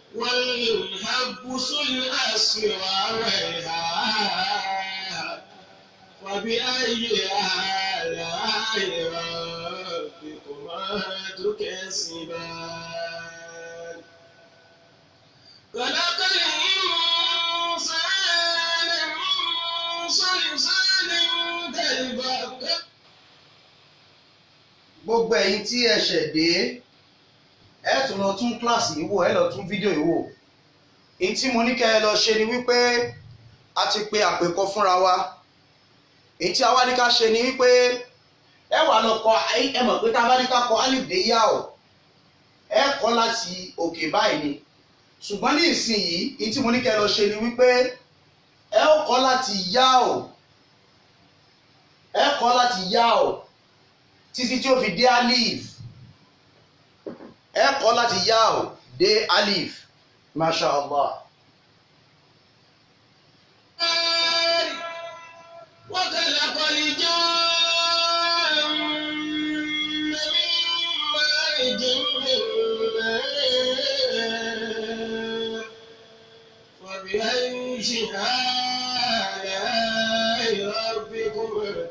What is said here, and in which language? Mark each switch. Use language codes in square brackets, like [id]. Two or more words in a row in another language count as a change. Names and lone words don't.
[ar] والحب ذو العصف والريحان فبأي آلاء ربكما تكذبان خلق الإنسان من صلصال كالفخار. [yo] Gbogbo ẹ̀yin tí ẹ ṣẹ̀ dé ẹ tún lọ tún kíláàsì yìí wò, ẹ lọ tún fídíò yìí wò. Èyí tí mo ní kẹ́ ẹ lọ ṣe ni wípé a ti pe àpèkọ fúnra wa. Èyí tí a wá ní ká ṣe ni wípé ẹ wà lọ kọ, ẹ mọ̀ pé tá a bá ní ká kọ alif dé yá o, ẹ kọ láti òkè báyìí ni. Ṣùgbọ́n ní ìsinyìí èyí tí mo ní kẹ́ ẹ lọ ṣe ni wípé ẹ ó kọ láti yá o, ẹ kọ láti yá o títí tí ó fi dé alif. Ẹ kọ láti yá o dé alif. [ar] ما شاء الله. وخلق الجان من مارج من نار فبأي آلاء ربكما